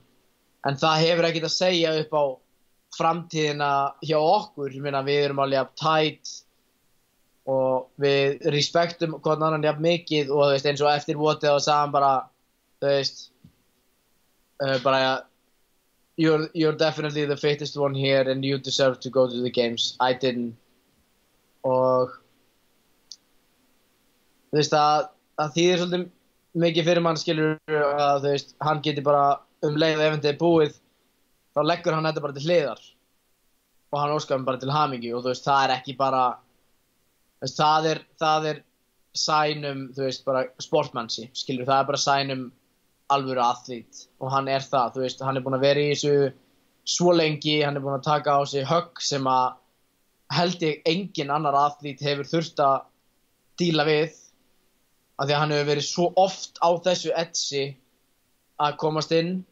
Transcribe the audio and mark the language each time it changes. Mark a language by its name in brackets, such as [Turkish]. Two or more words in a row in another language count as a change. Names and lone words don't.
[Icelandic] En það hefur ekkert að segja upp á framtíðina hjá okkur. Ég meina, við erum alveg tight og við respektum hvort annan jafn mikið og þú veist, eins og eftir votið og sagði hann bara, þú veist, bara [English] you're definitely the fittest one here and you deserve to go to the games. I didn't. [Icelandic] Og þú veist að þýðir svolítið mikið fyrir mann skilur að þú veist, hann geti bara leið eventið er búið, þá leggur hann þetta bara til hliðar og hann óskar bara til hamingju og þú veist, það er ekki bara, þú veist, það er sign þú veist, bara sportmanship, skilur, það er bara sign alvöru athlít og hann er það, þú veist, hann er búinn að vera í þessu svo lengi, hann er búinn að taka á sig högg sem að held ég engin annar athlít hefur þurft að díla við af því að hann hefur verið svo oft á þessu edgi að komast inn